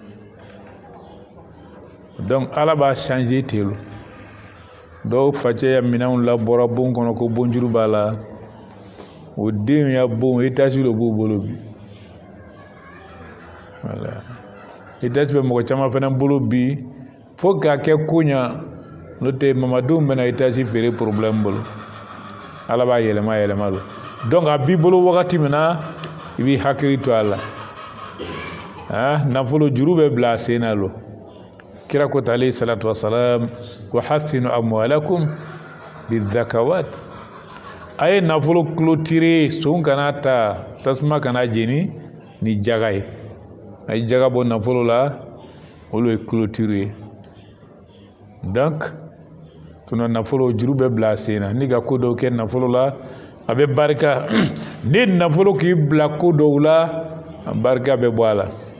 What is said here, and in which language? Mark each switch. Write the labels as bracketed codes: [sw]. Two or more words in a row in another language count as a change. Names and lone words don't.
[bm] donc ala b'a changer ten dɔw facɛ ya minɛnw labɔra bon kɔnɔ ko bonjuru b'a la o den ya bon étage lo b'u bolo bi voilà étage bɛ mɔgɔ caman fana bolo bi fo k'a kɛ ko ɲa n'o tɛ mamadenw bɛna étage feere problème bolo ala b'a yɛlɛma lo donc a b'i bolo wagati min na i b'i hakili to a la nafolo juru bɛ bila a sen na lo kira ko ta [ar] عليه الصلاة والسلام وحصنوا أموالكم بالزكاة [bm] a ye nafolo clôturer son kana ta tasuma kana jeni ni jaga ye a ye jaga bɔ nafolo la olu ye clôturer donc tuna nafolo juru bɛ bila a sen na ni ka ko dɔw kɛ nafolo la a bɛ barika ni nafolo k'i bila ko dɔw la a barika bɛ bɔ a la